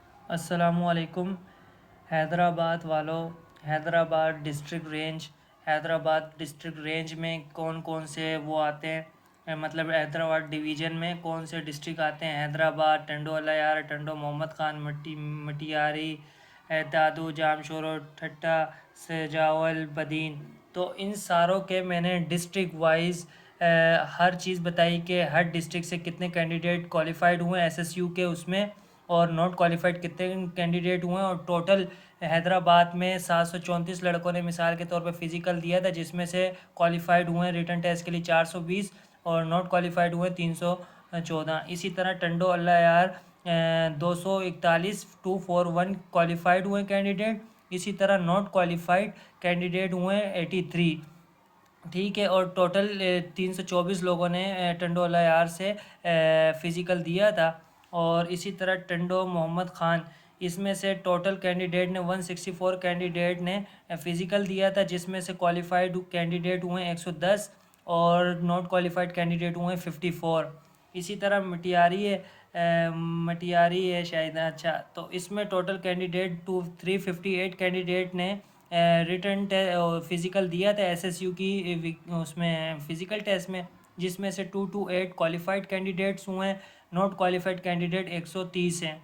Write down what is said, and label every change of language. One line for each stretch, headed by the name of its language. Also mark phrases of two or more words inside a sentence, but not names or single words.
Urdu: अस्सलामुअलैकुम। حیدرآباد والوں، حیدرآباد
English: district range
Urdu: میں کون کون سے وہ آتے ہیں، مطلب حیدرآباد ڈویژن میں کون سے ڈسٹرکٹ آتے ہیں. حیدرآباد، ٹنڈو الہ یار، ٹنڈو محمد خان، مٹیاری، دادو، جامشورو، ٹھٹہ، سجاول، بدین. تو ان ساروں کے میں نے
English: district wise
Urdu: ہر چیز بتائی کہ ہر ڈسٹرکٹ سے کتنے
English: candidate qualified
Urdu: ہوئے ایس ایس یو کے اس میں، اور
English: not qualified
Urdu: کتنے کینڈیڈیٹ ہوئے، اور ٹوٹل حیدرآباد میں 734 لڑکوں نے مثال کے طور پے فزیکل دیا تھا، جس میں سے کوالیفائیڈ ہوئے
English: written test
Urdu: کے لیے 420 اور
English: not qualified
Urdu: ہوئے 314. اسی طرح ٹنڈو الہ یار 241 241 کوالیفائیڈ ہوئے کینڈیڈیٹ. اسی طرح
English: not qualified candidate
Urdu: ہوئے 83. ٹھیک ہے، اور ٹوٹل 324 لوگوں نے ٹنڈو الہ یار سے فزیکل دیا تھا. اور اسی طرح ٹنڈو محمد خان, اس میں سے
English: total candidate
Urdu: نے 164 کینڈیڈیٹ نے فزیکل دیا تھا، جس میں سے
English: qualified candidate
Urdu: ہوئے 110 اور
English: not qualified candidate
Urdu: ہوئے 54. اسی طرح مٹیاری ہے شاید، اچھا، تو اس میں
English: total candidate
Urdu: 358 کینڈیڈیٹ نے
English: written physical
Urdu: دیا تھا ایس ایس یو کی اس میں
English: physical test
Urdu: میں، جس میں سے 228
English: qualified candidates
Urdu: ہوئے ہیں,
English: not qualified candidate
Urdu: 130 ہیں.